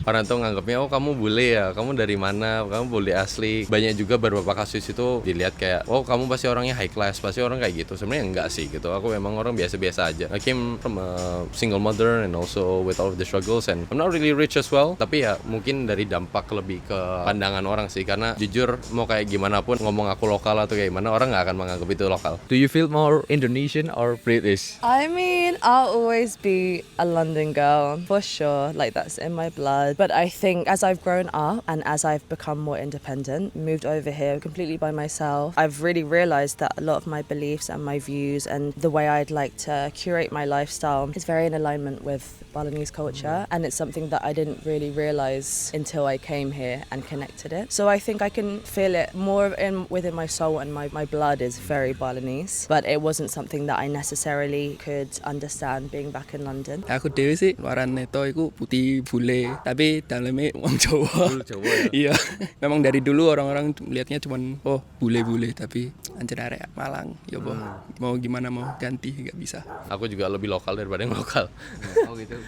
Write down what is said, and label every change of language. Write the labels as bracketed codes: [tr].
[id] Orang tuh nganggapnya, oh kamu bule ya, kamu dari mana, kamu bule asli. Banyak juga beberapa kasus itu dilihat kayak, oh kamu pasti orangnya high class, pasti orang kayak gitu. Sebenarnya enggak sih gitu, aku memang orang biasa-biasa aja. [en] I came from a single mother and also with all of the struggles and I'm not really rich as well. [id] Tapi ya mungkin dari dampak lebih ke pandangan orang sih. Karena jujur mau kayak gimana pun ngomong aku lokal atau kayak gimana, orang gak akan menganggap itu lokal. [en] Do you feel more Indonesian or British? I mean, I'll always be a London girl, for sure. Like, that's in my blood. But I think as I've grown up and as I've become more independent, moved over here completely by myself, I've really realised that a lot of my beliefs and my views and the way I'd like to curate my lifestyle is very in alignment with Balinese culture. And it's something that I didn't really realise until I came here and connected it. So I think I can feel it more within my soul, and my blood is very Balinese. But it wasn't something that I necessarily could understand being back in London. [id] Aku dewe sih warna itu aku putih bule, tapi dalamnya [jv] wong Jawa. [id] Iya. Memang dari dulu orang-orang melihatnya cuman bule-bule, tapi anjir [jv] arek Malang. [id] Ya mau gimana mau ganti nggak bisa. Aku juga lebih lokal daripada yang lokal. Oh gitu.